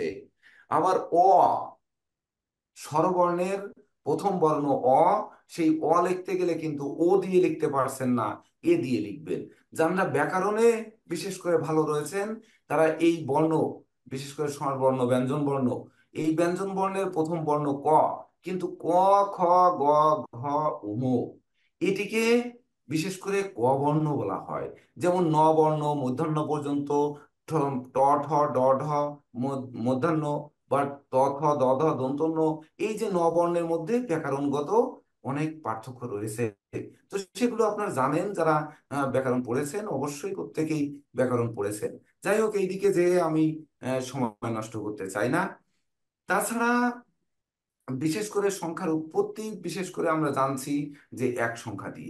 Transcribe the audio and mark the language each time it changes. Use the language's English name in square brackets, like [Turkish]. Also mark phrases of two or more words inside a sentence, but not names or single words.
[Bangla] আবার স্বরবর্ণের প্রথম বর্ণ অ, সেই অ লিখতে গেলে কিন্তু ও দিয়ে লিখতে পারছেন না, এ দিয়ে লিখবেন। যারা ব্যাকরণে বিশেষ করে ভালো রয়েছেন, তারা এই বর্ণ, বিশেষ করে স্বরবর্ণ, ব্যঞ্জন বর্ণ, এই ব্যঞ্জন বর্ণের প্রথম বর্ণ ক, কিন্তু ক, খ, গ, ঘ, উম, এটিকে বিশেষ করে ক বর্ণ বলা হয়। যেমন ন বর্ণ মূর্ধন্য পর্যন্ত, ট, ঠ, ড, ঢ, মূর্ধন্য, বা ত, থ, দ, ধ, দন্তন্য, এই যে নবর্ণের মধ্যে ব্যাকরণগত অনেক পার্থক্য রয়েছে। তো সেগুলো আপনারা জানেন, যারা ব্যাকরণ পড়েছেন, অবশ্যই প্রত্যেকেই ব্যাকরণ পড়েছেন। যাই হোক, এইদিকে যে আমি সময় নষ্ট করতে চাই না। তাছাড়া বিশেষ করে সংখ্যার উৎপত্তি বিশেষ করে আমরা জানছি যে এক সংখ্যা দিয়ে।